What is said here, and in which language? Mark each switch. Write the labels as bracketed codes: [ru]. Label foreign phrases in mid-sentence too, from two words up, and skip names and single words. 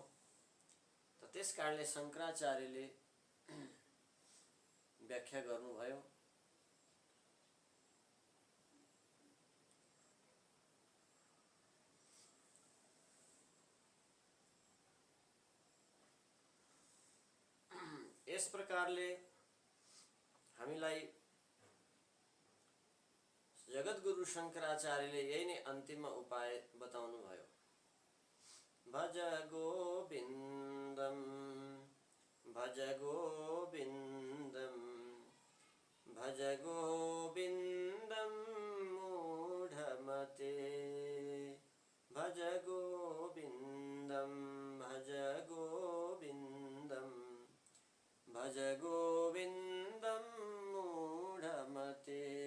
[ne] त त्यस कारणले शङ्कराचार्यले व्याख्या गर्नुभयो यस प्रकारले हामीलाई जगद्गुरु शङ्कराचार्यले यही नै अन्तिम उपाय बताउनु भयो। [sa] भज गोविन्दम भज गोविन्दम भज गोविन्दम मूढमते भज गोविन्दम भज गोविन्दम भज गोविन्दम मूढमते।